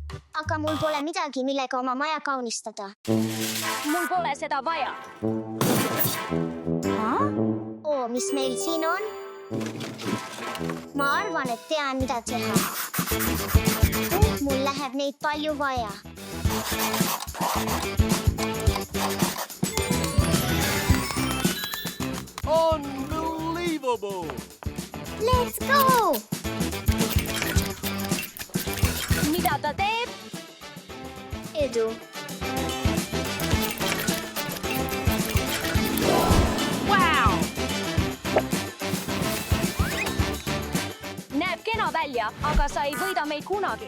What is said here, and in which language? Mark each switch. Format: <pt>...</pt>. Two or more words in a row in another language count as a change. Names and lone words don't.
<et>Aga mul pole midagi, millega oma maja kaunistada. Mul pole seda vaja. Mis meil siin on? Ma arvan, et tean, mida teha. Mul läheb neid palju vaja.</et> <en>Unbelievable! Let's go!</en> <et>Mida ta teeb? Edu. Näeb kena välja, aga sa ei võida meid kunagi.</et>